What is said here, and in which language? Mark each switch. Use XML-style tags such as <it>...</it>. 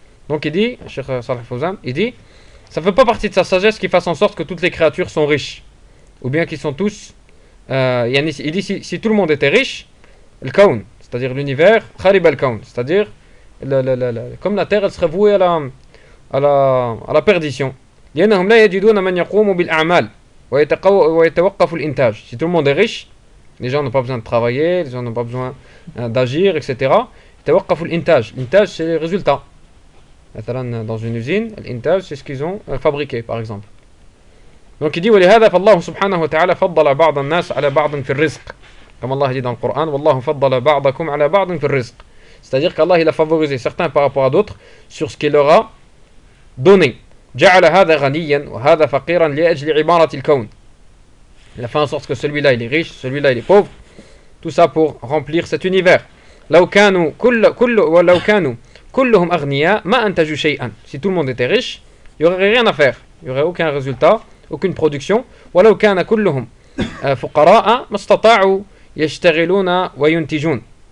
<fr>Donc il dit, Cheikh Salah Fawzan, il dit, ça ne fait pas partie de sa sagesse qu'il fasse en sorte que toutes les créatures sont riches. Ou bien qu'ils sont tous. Il dit, si tout le monde était riche, le kaun, c'est-à-dire l'univers,</fr> <ar>خَرِبَ الْكَوْنِ,</ar> <fr>c'est-à-dire, comme la terre, elle serait vouée à la perdition.</fr> <ar>لأنهم لا يجدون من يقوم بالأعمال ويتوقف الإنتاج.</ar> <fr>Si tout le monde est riche, les gens n'ont pas besoin de travailler, les gens n'ont pas besoin d'agir, etc.</fr> <ar>يتوقف الإنتاج.</ar> <fr>L'intage, c'est les résultats. Dans une usine, l'intage, c'est ce qu'ils ont fabriqué, par exemple. Donc il dit</fr> <ar>ولهذا فالله سبحانه وتعالى فضل بعض الناس على بعض في الرزق.</ar> <fr>Comme Allah dit dans le Coran,</fr> <ar>والله فضل بعضكم على بعض في الرزق.</ar> <fr>C'est-à-dire qu'Allah il a favorisé certains par rapport à d'autres sur ce qu'il leur a donné.</fr> <ar>جعل هذا غنيا وهذا فقيرا لأجل عبارة الكون.</ar> <fr>Il a fait en sorte que celui-là il est riche, celui-là il est pauvre. Tout ça pour remplir cet univers.</fr> <ar>لو كانوا كل ولو كانوا كلهم أغنياء ما أنتجوا شيئا.</ar> <fr>Si tout le monde était riche, il y aurait rien à faire. Il y aurait aucun résultat, aucune production.</fr> <ar>ولو كان كلهم فقراء ما استطاعوا يشتغلون وينتجون.</ar>